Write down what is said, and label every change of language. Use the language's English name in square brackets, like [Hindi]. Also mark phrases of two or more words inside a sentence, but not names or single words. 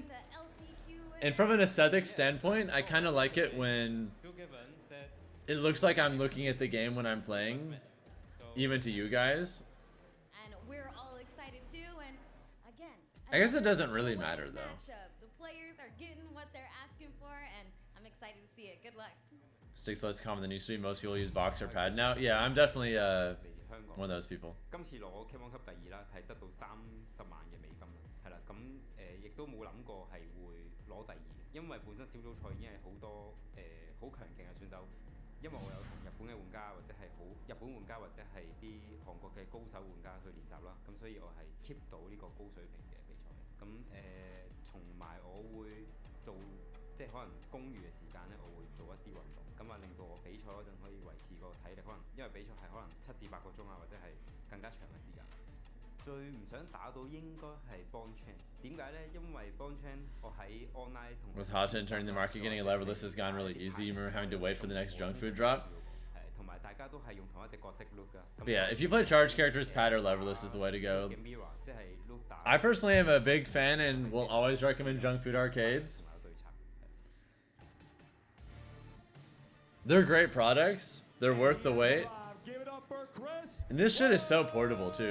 [English] And from an aesthetic standpoint, I kind of like it when it looks like I'm looking at the game when I'm playing, even to you guys. And we're all excited too, and again, I guess it doesn't really matter though. matchup. The players are getting what they're asking for, and I'm excited to see it. Good luck. Sticks less common than used to be. Most people use box or pad now. Yeah, I'm definitely one of those people. [Cantonese] 今次攞 K1 級第二啦，係得到30萬嘅美金啦，係啦，咁亦都冇諗過係會攞第二，因為本身小組賽已經係好多好強勁嘅選手，因為我有同日本嘅玩家或者係好日本玩家或者係啲韓國嘅高手玩家去練習啦，咁所以我係 keep 到呢個高水平嘅比賽，咁同埋我會做即係可能公餘嘅時間咧，我會做一啲運動，咁啊令到我比賽嗰陣可以維持個體力，可能因為比賽係可能7至8個鐘啊，或者係更加長嘅時間。最唔想打到應該係 Bonchan， 點解咧？因為 Bonchan 我喺 online 同 [English] With Hot entering the market, getting a leverless has gone really easy. You remember having to wait for the next junk food drop? [Cantonese] 同埋大家都係用同一隻角色 look 噶。 [English] But yeah, if you play charge characters, pad or leverless is the way to go. I personally am a big fan and will always recommend junk food arcades. They're great products. They're worth the wait. And this shit is so portable too.